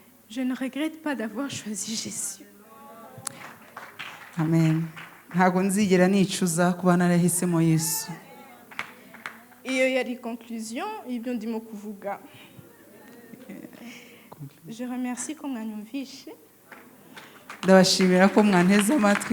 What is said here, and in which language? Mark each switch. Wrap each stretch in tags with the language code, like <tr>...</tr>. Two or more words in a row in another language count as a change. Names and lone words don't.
<fr>Je ne regrette pas d'avoir choisi Jésus. Amen.</fr> <rw>Ntabwo nzigera nicuza kuba narahisemo Yesu. Iyo yari conclusion y'ibyo ndimo kuvuga.</rw> <fr>Je remercie</fr> <rw>ko mwanyumvishe. Ndabashimira ko mwanteze amatwi.</rw>